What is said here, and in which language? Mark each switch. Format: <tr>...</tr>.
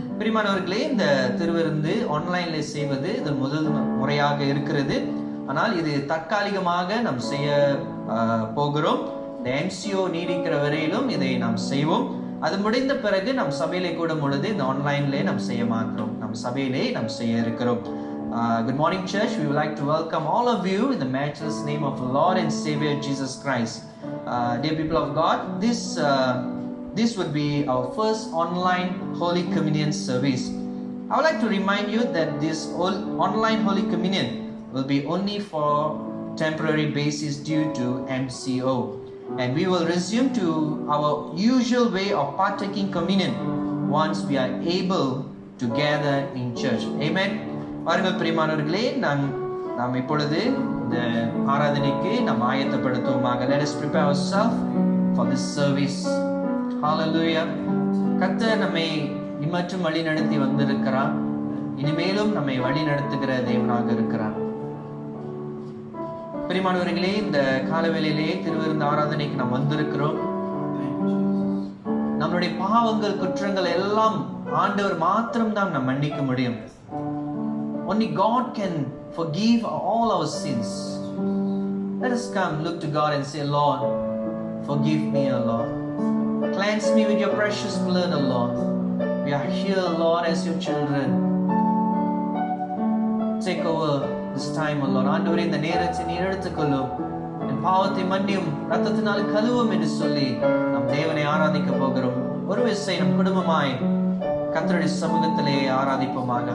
<ta>பிரியமானவர்களே, இந்த திருவிருந்து ஆன்லைன்ல செய்வது இது முதல் முறையாக இருக்கிறது. ஆனால் இது தற்காலிகமாக நாம் செய்ய போகிறோம். இந்த MCO நீடிக்கிற வரையிலும் இதை நாம் செய்வோம். அது முடிந்த பிறகு நம் சபையிலே கூடும் பொழுது இந்த ஆன்லைன்ல நாம் செய்ய மாட்டோம். நம் சபையிலே நாம் செய்ய இருக்கிறோம்.</ta> <en>Good morning, church. We would like to welcome all of you in the matchless name of Lord and Savior Jesus Christ. Dear people of God, this would be our first online Holy Communion service. I would like to remind you that this online Holy Communion will be only for temporary basis due to MCO. And we will resume to our usual way of partaking communion once we are able to gather in church. Amen.</en> <ta>பாருங்கள் பிரியமானவர்களே, நாம் இப்பொழுது இந்த ஆராதனைக்கு நாம் ஆயத்தப்படுத்துவோமாக.</ta> <en>Let us prepare ourselves for this service. Hallelujah.</en> <ta>கர்த்தர் நம்மை இம்மற்றும் வழி நடத்தி வந்திருக்கிறார். இனிமேலும் நம்மை வழி நடத்துகிற தேவனாக இருக்கிறார். பிரியமானவர்களே, இந்த காலவேளையிலே திருவிருந்து ஆராதனைக்கு நாம் வந்திருக்கிறோம். நம்மளுடைய பாவங்கள் குற்றங்கள் எல்லாம் ஆண்டவர் மாத்திரம் தான் நாம் மன்னிக்க முடியும்.</ta> <en>Only God can forgive all our sins. Let us come, look to God and say, Lord, forgive me, O Lord. Cleanse me with your precious blood, O Lord. We are here, Lord, as your children. Take over this time, O Lord.</en> <ta>ஆண்டவரே, இந்த நேரத்தை நீர் எடுத்துக்கொள்ளும். என் பாவத்தை மன்னியும், ரத்தத்தினால் கழுவும் என்று சொல்லி நம் தேவனை ஆராதிக்க போகிறோம். ஒரு விசை நம் குடும்பமாய் கர்த்தருடைய சமூகத்திலே ஆராதிப்போமாக.</ta>